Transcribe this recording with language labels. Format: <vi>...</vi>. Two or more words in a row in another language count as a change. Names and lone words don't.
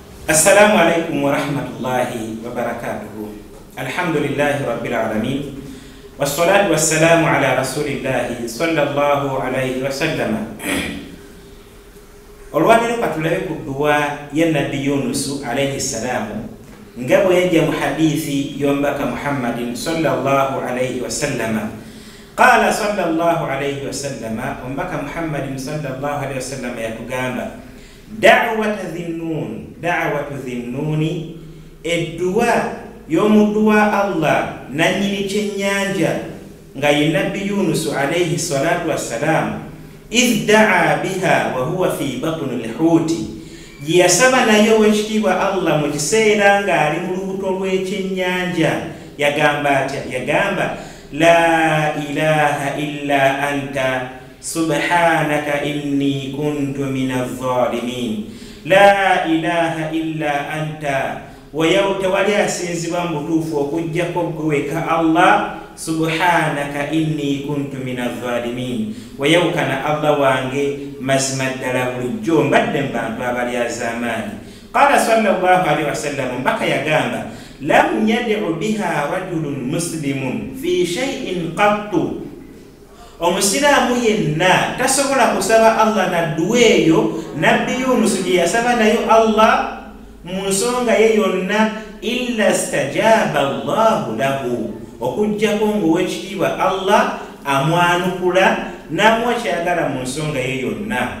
<ar>السلام عليكم ورحمة الله وبركاته. الحمد لله رب العالمين والصلاة والسلام على رسول الله صلى الله عليه وسلم.</ar> <lg>olwaniro katulabe ku dua ya Nabi Yunus</lg> <ar>عليه السلام</ar> <lg>ngabo yaje mu hadithi yombaka Muhammadin</lg> <ar>صلى الله عليه وسلم. قال صلى الله عليه وسلم, ombaka Muhammadin صلى الله عليه وسلم yatugamba دعوة ذي النون,</ar> <lg>edduwa yomuduwa Allah nanyini kyenyanja nga ye Nabi Yunus</lg> <ar>عليه الصلاة والسلام إذ دعا بها وهو في بطن الحوت,</ar> <lg>yasaba nayo wekitibwa Allah mu kiseera nga ali mu lubuto lw'ekyenyanja yagamba atya?</lg> <ar>Yagamba لا إله إلا أنت سبحانك إني كنت من الظالمين. لا إله إلا أنت,</ar> <lg>wayawta wali asinzibwa mutuufu okujjako gweweka Allah,</lg> <ar>سبحانك إني كنت من الظالمين,</ar> <lg>wayawukana Allah wange mazima ddala bulijjo mbadde mubantu abali azamaani.</lg> <ar>قال صلى الله عليه وسلم,</ar> <lg>mbaka yagamba</lg> <ar>لم يدع بها رجل مسلم في شيء قط,</ar> <lg>omusiraamu yenna tasobola kusaba Allah nadduwa eyo Nabbi Yunus gye yasaba nayo Allah mu nsonga ye yonna</lg> <ar>إلا استجاب الله له,</ar> <lg>okujjako ng'owekitiibwa Allah amwanukula n'amuwa kyayagala mu nsonga ye yonna.</lg>